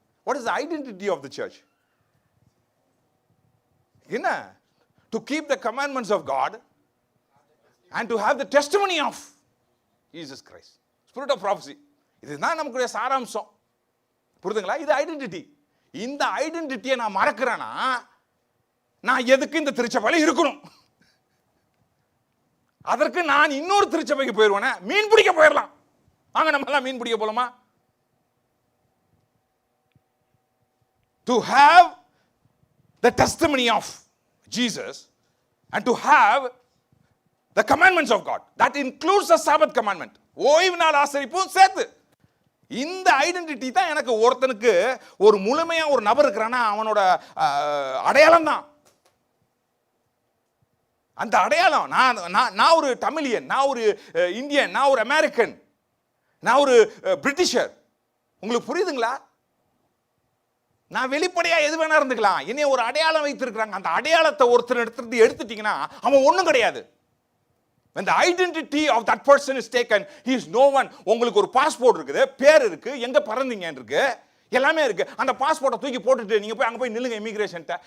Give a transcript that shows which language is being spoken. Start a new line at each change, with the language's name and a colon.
English: What is the identity of the church? என்ன? To keep the commandments of God and to have the testimony of Jesus Christ. Spirit of prophecy.
Tamil: இதுதான் நமக்குடைய சாராம்சம். புரியுதுங்களா? இது identity. இந்த ஐடென்டிட்டியை நான் மறக்கிறேன்னா நான் எதுக்கு இந்த திருச்சபையில் இருக்கணும்? அதற்கு நான் இன்னொரு திருச்சபைக்கு போயிடுவேன். மீன் பிடிக்க போயிடலாம். வாங்க நம்ம எல்லாம் மீன் பிடிக்க போலாமா?
English: To have the testimony of Jesus and to have the commandments of God. That includes the Sabbath commandment.
Tamil: ஓய்வு நாள் ஆசரிப்பும் சேர்த்து. இந்த ஐடென்டிட்டி தான் எனக்கு ஒருத்தனுக்கு ஒரு முழுமையா ஒரு நபர் இருக்கிறான்னா அவனோட அடையாளம் தான். அந்த அடையாளம் நான் ஒரு தமிழியன், நான் ஒரு இந்தியன், நான் ஒரு அமெரிக்கன், நான் ஒரு பிரிட்டிஷர். உங்களுக்கு புரியுதுங்களா? நான் வெளிப்படையா எது வேணா இருந்துக்கலாம். என்னைய ஒரு அடையாளம் வைத்திருக்கிறாங்க. அந்த அடையாளத்தை ஒருத்தர் எடுத்துட்டீங்கன்னா அவன் ஒண்ணும் கிடையாது.
English: When the identity of that person is taken, he is no one.
Tamil: உங்களுக்கு ஒரு பாஸ்போர்ட் இருக்குது, பேர் இருக்கு, எங்க பிறந்தீங்க இருக்கு, எல்லாமே இருக்கு. அந்த பாஸ்போர்ட்டை தூக்கி போட்டுட்டு நீங்க போய் அங்க போய் நில்லுங்க இமிகிரேஷன்ட்ட.